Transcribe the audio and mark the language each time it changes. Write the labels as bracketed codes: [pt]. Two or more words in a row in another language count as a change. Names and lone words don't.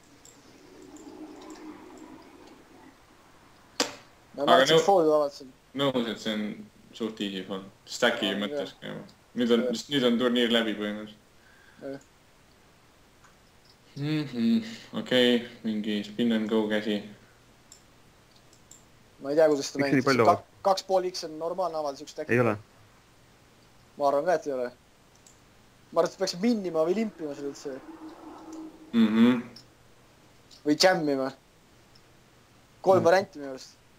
[et] Ma mõtlesin foodi avatsin. Nõus, et see on suht easy fold. Stacki mõttes. Nüüd on turniir läbi põhimõtteliselt. Okei, mingi [en] spin and go [et] käsi. Ma ei tea, kuidas seda mängid. 2,5x on normaalne avaldus üks stacki. Ei ole. Ma arvan ka, et ei ole. Ma arvan, et peaks minnima või limpima seda üldse. Või jammima. 3 varianti minu arust.